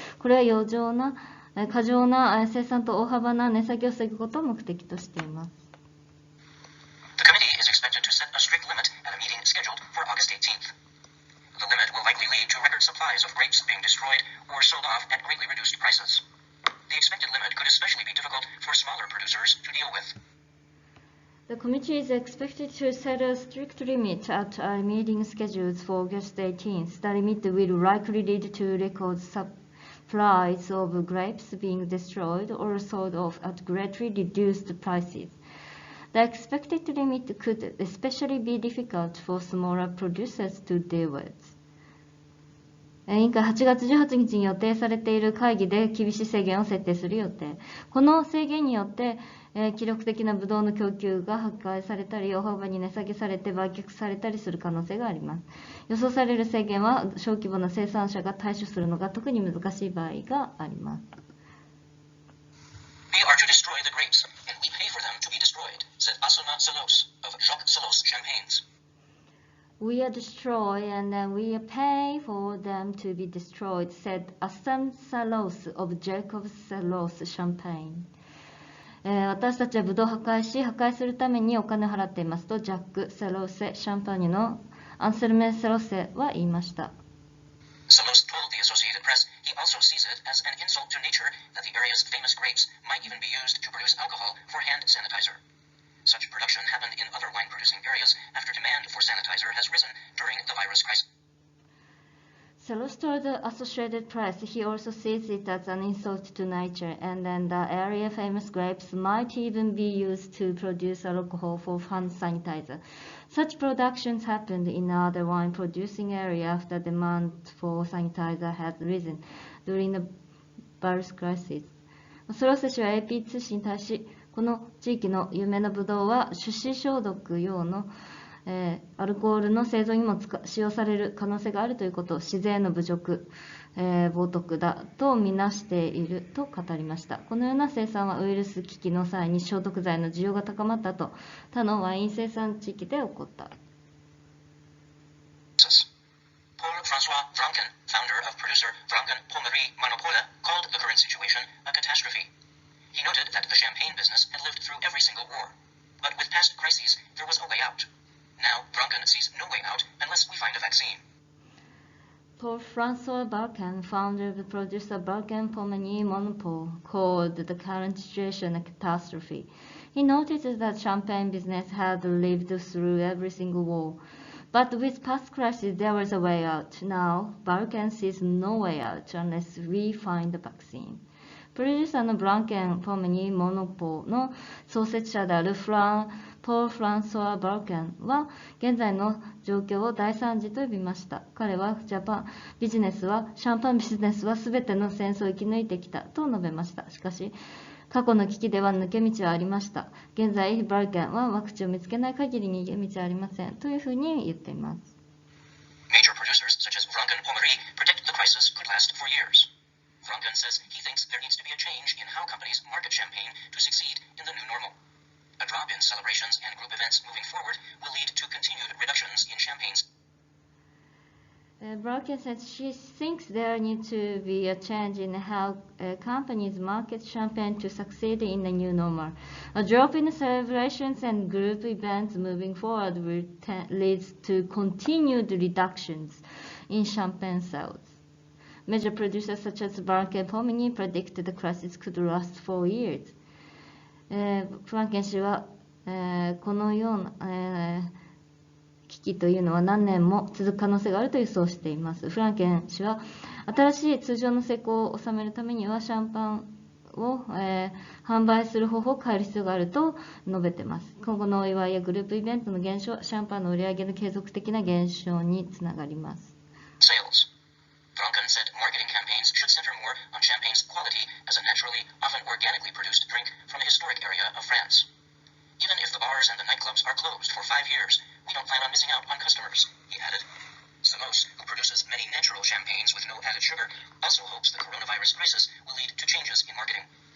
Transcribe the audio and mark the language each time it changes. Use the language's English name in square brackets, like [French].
[Japanese] これは過剰な生産と大幅な値下げを防ぐことを目的としています。 [English] The committee is expected to set a strict limit at a meeting scheduled for August 18th. The limit will likely lead to record supplies of grapes being destroyed or sold off at greatly reduced prices. The expected limit could especially be difficult for smaller producers to deal with. The committee is expected to set a strict limit at a meeting scheduled for August 18th. The limit will likely lead to record supplies of grapes being destroyed or sold off at greatly reduced prices. The expected limit could especially be difficult for smaller producers to deal with. [Japanese] 委員会8月18日に予定されている会議で厳しい制限を設定する予定。この制限によって、記録的なブドウの供給が破壊されたり、大幅に値下げされて売却されたりする可能性があります。予想される制限は小規模な生産者が対処するのが特に難しい場合があります。 [English] We are to destroy the grapes, and we pay for them to be destroyed, said Asuna Salos of Jacques Salos Champagnes. We are destroyed and then we pay for them to be destroyed, said Asam Salos of Jacob Salos Champagne. [Japanese] 私たちはブドウを破壊し、破壊するためにお金を払っていますと、ジャック・セロセ・シャンパーニュのアンセルメ・セロセは言いました。 [English] Solos told the Associated Press he also sees it as an insult to nature that the area's famous grapes might even be used to produce alcohol for hand sanitizer. Such production happened in other wine-producing areas after demand for sanitizer has risen during the virus crisis. Selos told the Associated Press he also sees it as an insult to nature, and then the area famous grapes might even be used to produce alcohol for hand sanitizer. Such productions happened in other wine-producing area after demand for sanitizer had risen during the virus crisis. [Japanese] ソロセ氏は AP 通信に対し、この地域の有名なブドウは手指消毒用のアルコールの製造にも使用される可能性があるということを自然の侮辱、冒涜だとみなしていると語りました。このような生産はウイルス危機の際に消毒剤の需要が高まったと他のワイン生産地域で起こった。 [English] Paul-François Franken, founder of producer Franken Pommery Monopole, called the current situation a catastrophe. He noted that the champagne business had lived through every single war, but with past crises there was a way out.Now, Franken sees no way out unless we find a vaccine. Paul-François Barcan, founder of the producer Barcan Pommery Monopole, called the current situation a catastrophe. He noted that champagne business had lived through every single war, but with past crises there was a way out. Now, Barcan sees no way out unless we find a vaccine. [Japanese] プロデューサーのブランケン・ポメニ・モノポの創設者であるポール・フランソワ・バルケンは現在の状況を大惨事と呼びました。彼はシャンパンビジネスは全ての戦争を生き抜いてきたと述べました。しかし過去の危機では抜け道はありました。現在バルケンはワクチンを見つけない限り逃げ道はありませんというふうに言っています。 [English] Major producers such as Franken Pommery predict the crisis could last for years.Franken says he thinks there needs to be a change in how companies market champagne to succeed in the new normal. A drop in celebrations and group events moving forward will lead to continued reductions in champagnes. Bracken says she thinks there needs to be a change in how companies market champagne to succeed in the new normal. A drop in celebrations and group events moving forward will lead to continued reductions in champagne sales.Major producers such as Barken Pomini predict the crisis could last for years. [Japanese] フランケン氏は、このような、危機というのは何年も続く可能性があると予想しています。フランケン氏は新しい通常の成功を収めるためにはシャンパンを、販売する方法を変える必要があると述べています。今後のお祝いやグループイベントの減少、シャンパンの売り上げの継続的な減少につながります。 [English] Sales.Franken said marketing campaigns should center more on champagne's quality as a naturally, often organically produced drink from a historic area of France. Even if the bars and the nightclubs are closed for 5 years, we don't plan on missing out on customers, he added. Samos, who produces many natural champagnes with no added sugar, also hopes the coronavirus crisis will lead to changes in marketing.